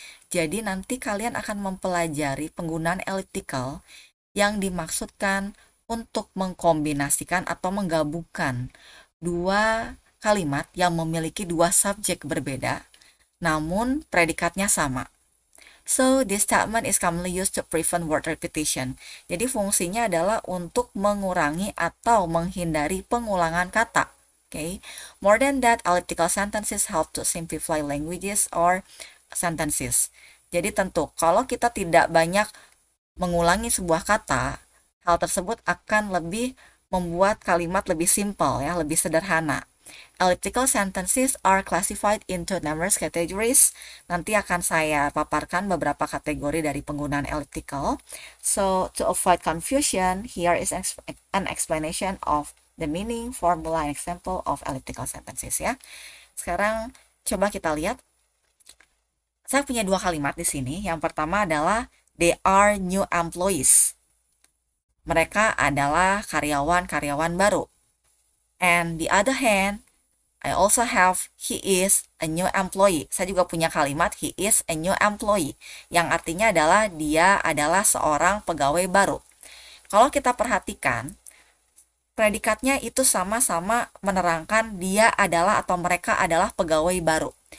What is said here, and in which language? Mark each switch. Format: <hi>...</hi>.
<id>Jadi nanti kalian akan mempelajari penggunaan elliptical yang dimaksudkan untuk mengkombinasikan atau menggabungkan dua kalimat yang memiliki dua subjek berbeda, namun predikatnya sama.</id> <en>So, this statement is commonly used to prevent word repetition.</en> <id>Jadi, fungsinya adalah untuk mengurangi atau menghindari pengulangan kata. Okay?</id> <en>More than that, elliptical sentences help to simplify languages or sentences.</en> <id>Jadi, tentu, kalau kita tidak banyak mengulangi sebuah kata, hal tersebut akan lebih membuat kalimat lebih simpel ya, lebih sederhana.</id> <en>Elliptical sentences are classified into numerous categories.</en> <id>Nanti akan saya paparkan beberapa kategori dari penggunaan elliptical.</id> <en>So, to avoid confusion, here is an explanation of the meaning, formula, and example of elliptical sentences ya.</en> <id>Sekarang coba kita lihat. Saya punya dua kalimat di sini. Yang pertama adalah</id> <en>they are new employees.</en> <id>Mereka adalah karyawan-karyawan baru.</id> <en>And the other hand, I also have he is a new employee.</en> <id>Saya juga punya kalimat</id> <en>he is a new employee,</en> <id>yang artinya adalah dia adalah seorang pegawai baru. Kalau kita perhatikan, predikatnya itu sama-sama menerangkan dia adalah atau mereka adalah pegawai baru.</id>